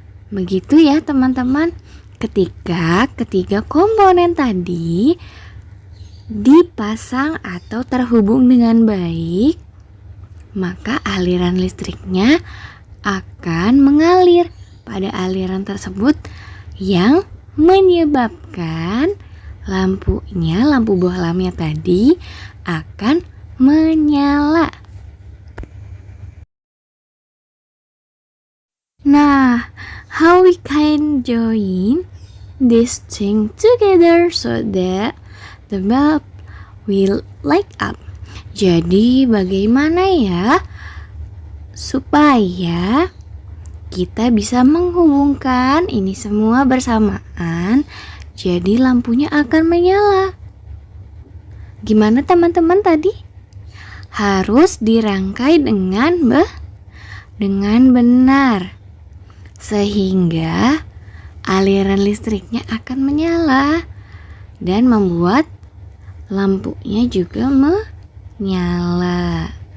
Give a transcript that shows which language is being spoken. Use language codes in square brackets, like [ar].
[id] Begitu ya teman-teman, ketika ketiga komponen tadi dipasang atau terhubung dengan baik, maka aliran listriknya akan mengalir pada aliran tersebut yang menyebabkan lampunya, lampu bohlamnya tadi akan menyala. [en] Nah, how we can join this thing together so that the bulb will light up? [id] Jadi bagaimana ya supaya kita bisa menghubungkan ini semua bersamaan, jadi lampunya akan menyala? Gimana teman-teman tadi? Harus dirangkai dengan benar, sehingga aliran listriknya akan menyala dan membuat lampunya juga menyala.